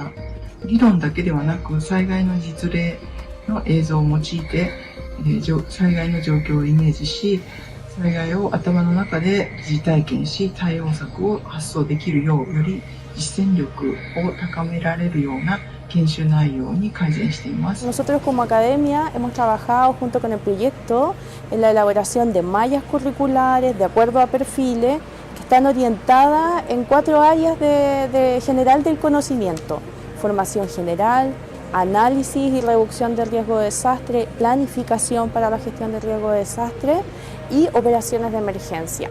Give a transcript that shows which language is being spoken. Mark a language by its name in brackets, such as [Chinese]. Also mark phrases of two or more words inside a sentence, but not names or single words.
[Japanese] 理論だけではなく、災害の実例の映像を用いて、災害の状況をイメージし、災害を頭の中で疑似体験し、対応策を発想できるよう、より実践力を高められるような研修内容に改善しています。 [Spanish] Nosotros como academia hemos trabajado junto con el proyecto en la elaboración de mallas curriculares de acuerdo a perfiles que están orientadas en 4 áreas de general del conocimiento: formación general, análisis y reducción del riesgo de desastre, planificación para la gestión del riesgo de desastre y operaciones de emergencia.